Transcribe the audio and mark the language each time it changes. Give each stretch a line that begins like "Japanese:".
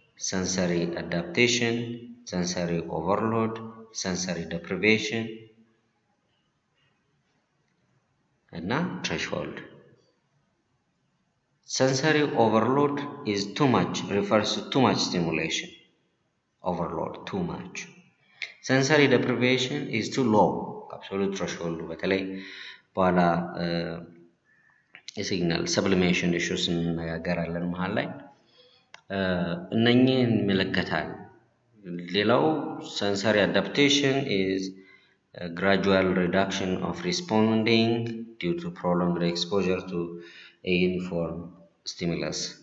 English: sensory adaptation, sensory overload, sensory deprivation and threshold. Sensory overload is too much, refers to too much stimulation. Overload, too much. Sensory deprivation is too low, absolute threshold.
Amharic: በተለይ በኋላ የሲግናል sublimation issues እንነጋገራለን መሃል ላይ እነኚህን ይመለከታል። ሌላው
English: sensory adaptation is a gradual reduction of responding due to prolonged exposure to a uniform stimulus.